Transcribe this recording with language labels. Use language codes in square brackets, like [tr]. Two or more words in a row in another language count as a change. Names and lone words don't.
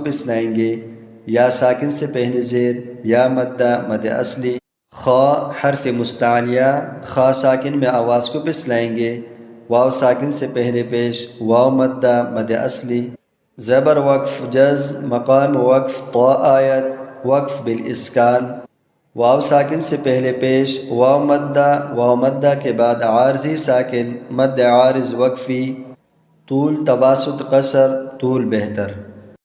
[ur] پسلائیں گے یا ساکن سے پہلے زیر یا مدہ مد اصلی خا حرف مستعلیہ خا ساکن میں آواز کو پسلائیں گے واو ساکن سے پہلے پیش واو مدہ مد اصلی زبر وقف جزم مقام وقف طا آیت وقف بالاسکان واو ساکن سے پہلے پیش واو مدہ کے بعد عارضی ساکن مد عارض وقفی طول تواسط قصر طول بہتر